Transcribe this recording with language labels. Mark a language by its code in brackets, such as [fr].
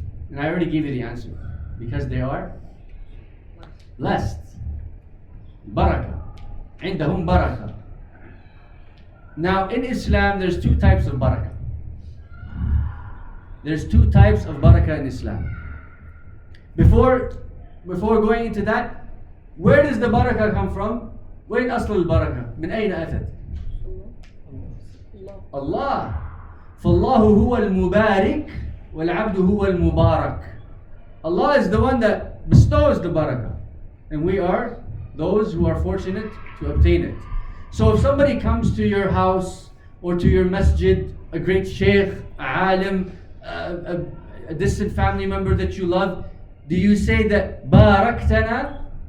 [en] And I already gave you the answer. Because they are blessed. Barakah. [ar] عندهم [en] barakah. Now in Islam there's two types of barakah. There's two types of barakah in Islam. Before going into that, where does the barakah come from? [ar] وين أصل البركة؟ من أين أتت؟ Allah. فالله هو المبارك والعبد هو المبارك. [en] Allah is the one that bestows the barakah, and we are those who are fortunate to obtain it. So if somebody comes to your house or to your masjid, a great sheikh, a alim, a distant family member that you love, do you say that baraktana?